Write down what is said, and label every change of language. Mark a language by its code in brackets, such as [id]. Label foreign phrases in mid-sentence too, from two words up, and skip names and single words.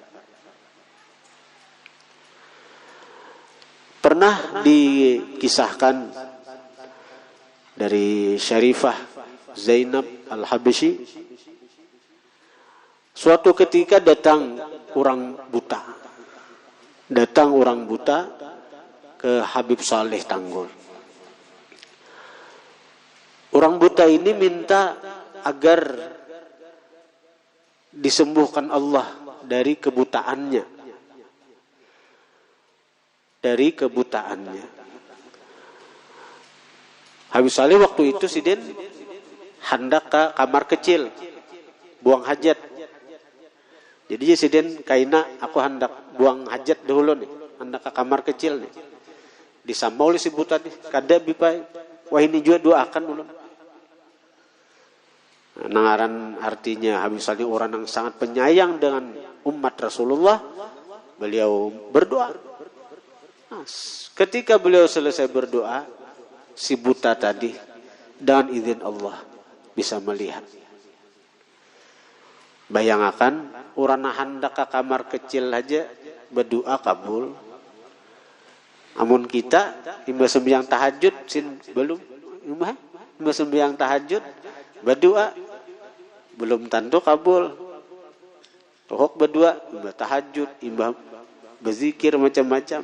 [id] Pernah dikisahkan dari Syarifah Zainab Al-Habsyi, suatu ketika datang orang buta. Datang orang buta ke Habib Saleh Tanggul. Orang buta ini minta agar disembuhkan Allah dari kebutaannya. Dari kebutaannya. Habib Saleh waktu itu Sidin hendak ke kamar kecil, buang hajat. [bjn] Jadi Sidin kaina, aku hendak buang hajat dahulu nih, hendak ke kamar kecil nih. Disambau oleh si buta nih, kada bipai, wah ini juga doakan dulu. [id] Nangaran artinya Habib Saleh orang yang sangat penyayang dengan umat Rasulullah. Beliau berdoa. Nah, ketika beliau selesai berdoa, si buta tadi dengan izin Allah bisa melihat. Bayangkan orang hendak ke kamar kecil aja berdoa kabul. [bjn] Amun kita imba sembahyang tahajud sin belum imba sembahyang tahajud berdoa belum tentu kabul. Tohok berdoa imba tahajud, imba berzikir macam-macam.